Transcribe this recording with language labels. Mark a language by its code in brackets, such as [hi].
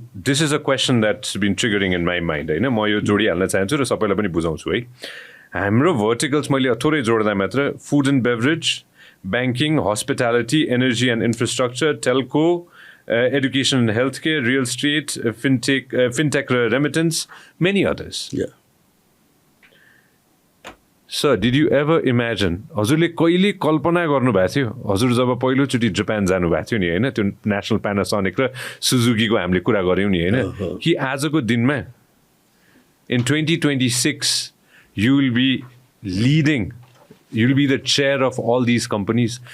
[en] This is a question that's been triggering in my mind. [ne] होइन, म यो जोडिहाल्न चाहन्छु र सबैलाई पनि बुझाउँछु है। हाम्रो भर्टिकल्स मैले थोरै जोड्दा मात्र [en] Food and beverage, banking, hospitality, energy and infrastructure, telco, education and healthcare, real estate, fintech remittance, many others. Yeah. Sir, did you ever imagine, [ne] हजुरले कहिले कल्पना गर्नुभएको थियो, हजुर जब पहिलोचोटि जापान जानुभएको थियो नि होइन, त्यो नेसनल प्यानासोनिक र सुजुकीको हामीले कुरा गऱ्यौँ नि होइन, कि आजको दिनमा [en] in 2026 you will be leading, you'll be the chair of all these companies.